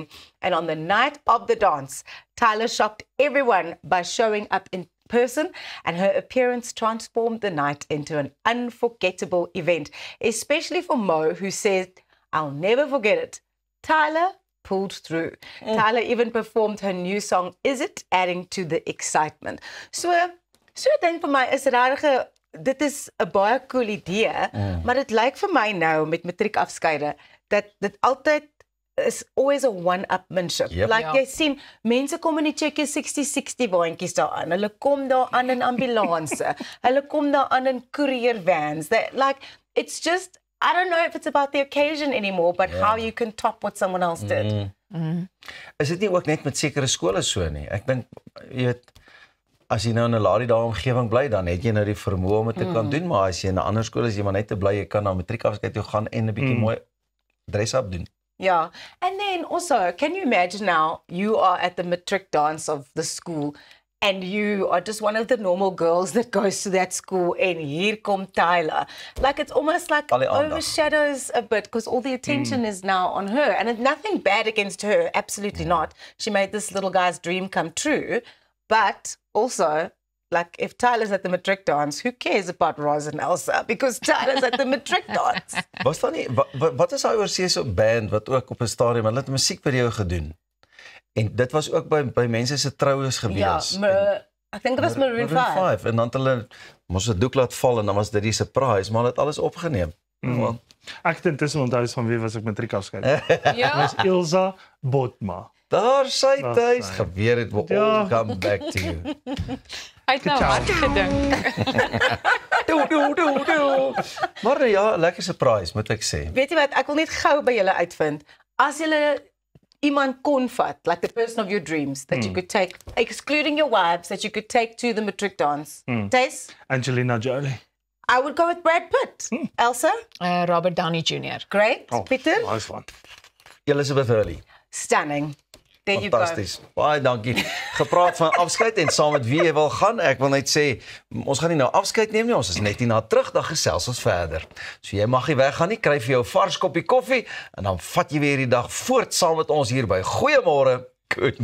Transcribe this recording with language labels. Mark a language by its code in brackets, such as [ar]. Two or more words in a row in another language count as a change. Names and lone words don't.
[en] And on the night of the dance, Tyler shocked everyone by showing up in person, and her appearance transformed the night into an unforgettable event, especially for Mo, who said, "I'll never forget it." Tyler pulled through. Tyler even performed her new song, Is It, adding to the excitement. [af] So ek dink vir my is dit is 'n baie cool idee, maar dit lyk vir my nou met matriekafskeide dat dit altyd is [en] always a one-upmanship. Yep. Like [af] Ja. jy sien, mense kom in die check 60-60 baantjies daaraan. Hulle kom daar aan in ambulanse. Hulle kom daar aan in [en] courier vans. Like it's just I don't know if it's about the occasion anymore, but how you can top what someone else did. [af] Is dit nie ook net met sekere skole so nie? Ek dink jy weet as jy nou in 'n laerdie dae omgewing bly, dan het jy nou die vermoë om dit te kan doen, maar as jy in 'n ander skool is, jy maar net te bly, jy kan na matriekafskeid toe gaan en 'n bietjie mooi dress-up doen. [en] Yeah. And then also, can you imagine now you are at the matric dance of the school and you are just one of the normal girls that goes to that school and here come Tyler. Like it's almost like [af] Al die aandag. [en] overshadows a bit because all the attention is now on her. And it's nothing bad against her, absolutely not. She made this little guy's dream come true. But also, like if Tyler's at the matric dance, who cares about Roz and Elsa? Because Tyler's at the matric dance. [af] Was daar nie wat is daai oorseese band wat ook op 'n stadium hulle het musiek by jou gedoen? En dit was ook by mense se troues gewees. Ja, [en] I think it was Maroon 5. [af] En dan het hulle mos 'n doek laat val en dan was dit die surprise, maar hulle het alles opgeneem. Wel, Ek het intussen onthou van wie was ek matriekafskeid. Ja. Was Ilsa Botma. daar sy Daar tuis sy. gebeur het, [en] will [af] Ja. [en] all come back to you. [af] Hy het nou [it] Ciao. [af] hard gedink. Doe. Maar ja, lekker surprise moet ek sê. Weet jy wat, ek wil net gou by julle uitvind. As julle iemand kon vat, [en] like the person of your dreams, that you could take, excluding your wives, that you could take to the matric dance. Tace, Angelina Jolie. I would go with Brad Pitt. Elsa, Robert Downey Jr. great. Oh, Pieter, nice one. Elizabeth Hurley. stunning. There you go. [af] Fantasties. Baie dankie. Gepraat van afskeid en saam met wie jy wil gaan. Ek wil net sê ons gaan nie nou afskeid neem nie. Ons is net hierna terug, dan gesels ons verder. So jy mag nie weggaan nie. Kry vir jou vars koppie koffie en dan vat jy weer die dag voort saam met ons hier by Goeiemôre.